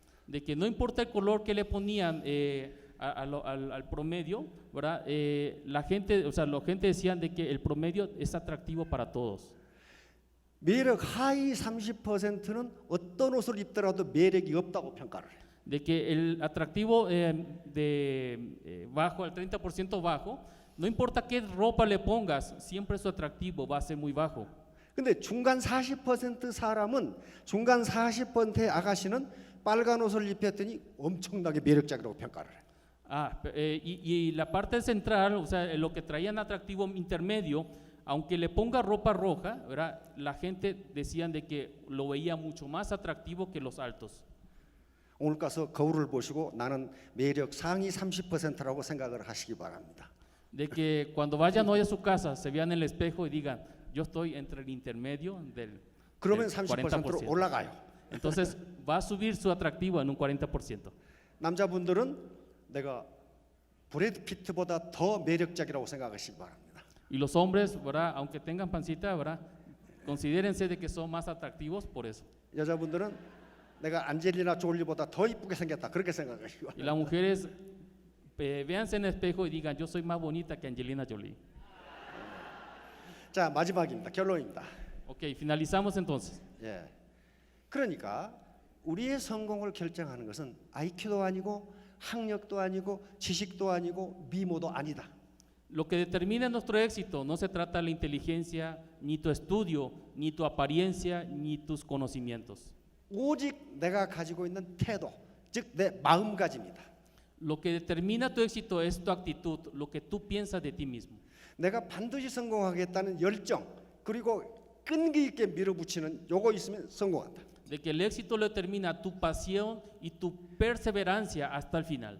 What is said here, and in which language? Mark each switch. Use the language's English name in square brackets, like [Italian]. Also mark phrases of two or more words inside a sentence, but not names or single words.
[Spanish] de que no importa el color que le ponían al promedio, ¿verdad? La gente decían de que el promedio es atractivo para todos. [Korean] 매력 하위 30%는 어떤 옷을 입더라도 매력이 없다고 평가를 해요. [Spanish] De que el atractivo bajo, al 30% bajo, no importa qué ropa le pongas, siempre su atractivo va a ser muy bajo. [Korean] 근데 중간 40% 사람은 중간 40%의 아가씨는 빨간 옷을 입혔더니 엄청나게 매력적이라고 평가를 해요. [Spanish] Y la parte central, o sea, lo que traían atractivo intermedio, aunque le ponga ropa roja, ¿verdad? La gente decían de que lo veía mucho más atractivo que los altos. [Korean] 오늘 가서 거울을 보시고 나는 매력 상위 30%라고 생각을 하시기 바랍니다. [Spanish] De que cuando vayan hoy a su casa, se vean en el espejo y digan, yo estoy entre el intermedio del [Korean] 그러면 40%. 30%로 올라가요. [Spanish] Entonces va a subir su atractivo en un 40%. [Korean] 남자분들은 내가 브래드 피트보다 더 매력적이라고 생각하시기 바랍니다. [Spanish] Y los hombres, ¿verdad? Aunque tengan pancita, ¿verdad? Considérense de que son más atractivos por eso. [Korean] 여자분들은 내가 안젤리나 졸리보다 더 이쁘게 생겼다 그렇게 생각하시기 Y 바랍니다. [Spanish] las mujeres, véanse en el espejo y digan, yo soy más bonita que Angelina Jolie. [Korean] 자, 마지막입니다. 결론입니다. [Spanish] Ok, finalizamos entonces. [Korean] 예. 그러니까 우리의 성공을 결정하는 것은 IQ도 아니고 학력도 아니고 지식도 아니고 미모도 아니다. [Spanish] Lo que determina nuestro éxito no se trata de la inteligencia, ni tu estudio, ni tu apariencia, ni tus conocimientos. [Korean] 오직 내가 가지고 있는 태도, 즉 내 마음가짐이다. [Spanish] Lo que determina tu éxito es tu actitud, lo que tú piensas de ti mismo. [Korean] 내가 반드시 성공하겠다는 열정 그리고 끈기 있게 밀어붙이는 요거 있으면 성공한다. [Spanish] De que el éxito lo determina tu pasión y tu perseverancia hasta el final.